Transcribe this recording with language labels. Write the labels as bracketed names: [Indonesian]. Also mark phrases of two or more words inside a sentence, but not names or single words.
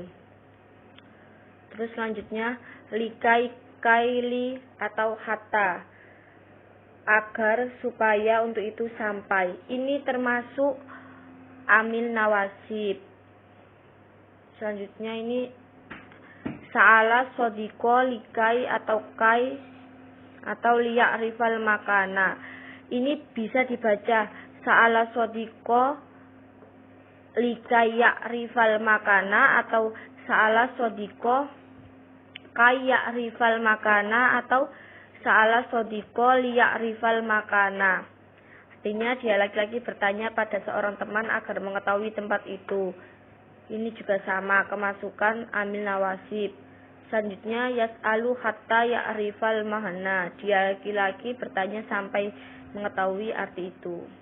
[Indonesian] Terus selanjutnya [Arabic] لكي كي [Indonesian] atau hatta, agar supaya untuk itu sampai. Ini termasuk [Arabic] عامل النواصب. [Indonesian] Selanjutnya ini [Arabic] سأل صديقه لكي atau kai atau ليعرف المكان. [Indonesian] Ini bisa dibaca [Arabic] سأل صديقه لكي يعرف المكان atau سأل صديقه كي يعرف المكان atau سأل صديقه ليعرف المكان. [Indonesian] Artinya dia laki-laki bertanya pada seorang teman agar mengetahui tempat itu. Ini juga sama kemasukan [Arabic] عامل النواصب. Selanjutnya يسأل حتى يعرف المعنى. [Indonesian] Dia laki-laki bertanya sampai mengetahui arti itu.